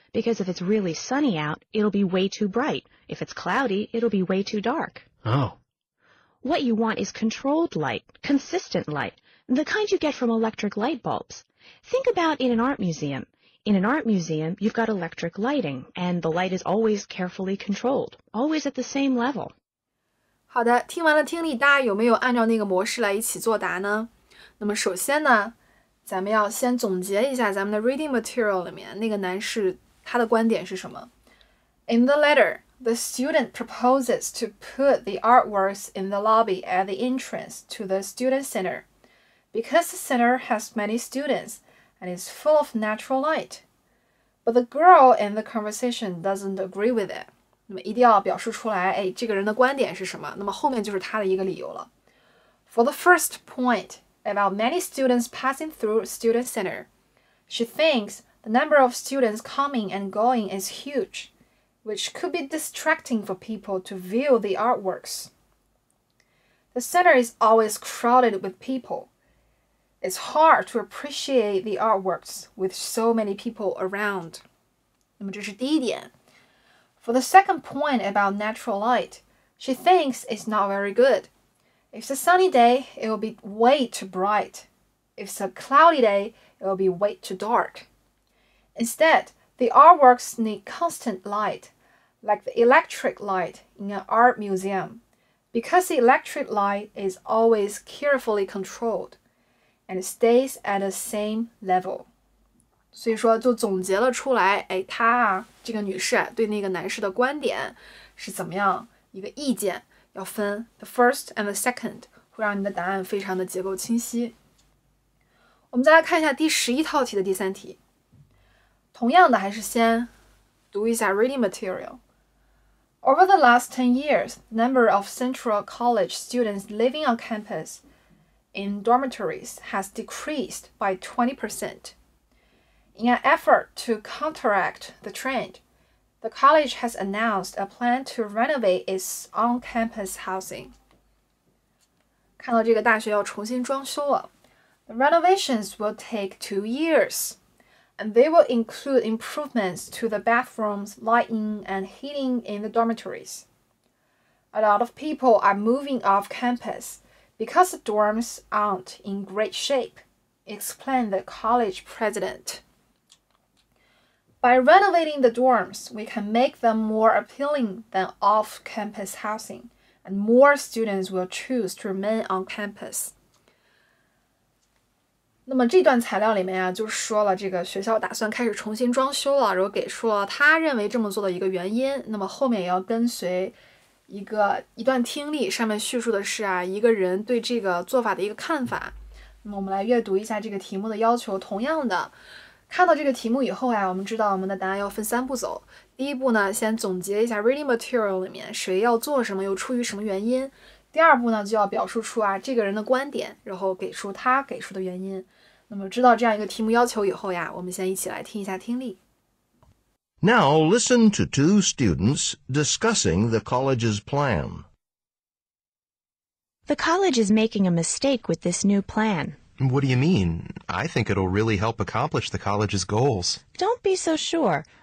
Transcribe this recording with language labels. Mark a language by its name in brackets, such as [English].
[English] Because if it's really sunny out, it'll be way too bright. If it's cloudy, it'll be way too dark. Oh. What you want is controlled light, consistent light, the kind you get from electric light bulbs. Think about in an art museum. In an art museum, you've got electric lighting, and the light is always carefully controlled, always at the same level. [Chinese] 好的，听完了听力，大家有没有按照那个模式来一起作答呢？那么首先呢，咱们要先总结一下咱们的 [English] reading material [Chinese] 里面那个男士他的观点是什么。 [English] In the letter, the student proposes to put the artworks in the lobby at the entrance to the student center, because the center has many students and is full of natural light. But the girl in the conversation doesn't agree with it. [Chinese] 那么一定要表示出来，这个人的观点是什么？那么后面就是他的一个理由了。 [English] For the first point about many students passing through student center, she thinks the number of students coming and going is huge, which could be distracting for people to view the artworks. The center is always crowded with people. It's hard to appreciate the artworks with so many people around. [Chinese] 那么这是第一点。 [English] For the second point about natural light, she thinks it's not very good. If it's a sunny day, it will be way too bright. If it's a cloudy day, it will be way too dark. Instead, the artworks need constant light, like the electric light in an art museum, because the electric light is always carefully controlled, and it stays at the same level. [Chinese] 所以说就总结了出来，她这个女士对那个男士的观点是怎么样一个意见，要分 [English] the first and the second， [Chinese] 会让你的答案非常的结构清晰。我们再来看一下第11套题的第3题，同样的还是先读一下 [English] reading material. Over the last 10 years, the number of Central College students living on campus in dormitories has decreased by 20%. In an effort to counteract the trend, the college has announced a plan to renovate its on-campus housing. [Chinese] 看到这个大学要重新装修了。 [English] The renovations will take 2 years, and they will include improvements to the bathrooms, lighting, and heating in the dormitories. A lot of people are moving off campus because the dorms aren't in great shape, explained the college president. By renovating the dorms, we can make them more appealing than off-campus housing, and more students will choose to remain on campus. [Chinese] 那么这段材料里面啊，就说了这个学校打算开始重新装修了，然后给出了他认为这么做的一个原因。那么后面也要跟随一段听力，上面叙述的是啊一个人对这个做法的一个看法。那么我们来阅读一下这个题目的要求。同样的，看到这个题目以后呀，我们知道我们的答案要分3步走。第一步呢，先总结一下 [English] reading material [Chinese] 里面谁要做什么，又出于什么原因。第二步呢，就要表述出啊这个人的观点，然后给出他给出的原因。那么知道这样一个题目要求以后呀，我们先一起来听一下听力。 [English] Now listen to two students discussing the college's plan. The college is making a mistake with this new plan. What do you mean? I think it'll really help accomplish the college's goals. Don't be so sure.